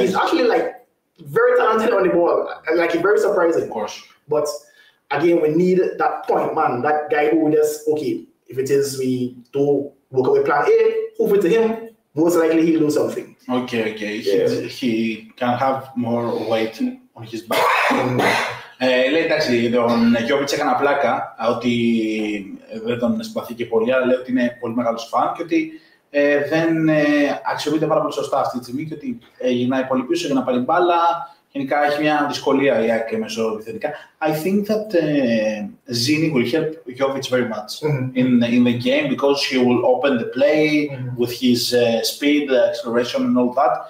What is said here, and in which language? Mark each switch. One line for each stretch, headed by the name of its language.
English: He's actually like very talented on the ball, and like very surprising. Of course. But again, we need that point man, that guy who just, okay, if it is we do work away plan A, move it to him, most likely he'll do something. Okay. Yeah. He can have more weight on his back.
Greek: Λέει εντάξει, τον Γιώβιτς έκανα πλάκα ότι δεν τον συμπαθεί και πολύ, αλλά λέει ότι είναι πολύ μεγάλος φαν και ότι δεν αξιοποιείται πάρα πολύ σωστά αυτή τη στιγμή και ότι γυρνάει πολύ πίσω για να πάρει μπάλα. Γενικά έχει μια δυσκολία η ΑΕΚ μεσοεπιθετικά.
English: I think that Zini will help Jovic very much in the game because he will open the play with his speed, acceleration and all that.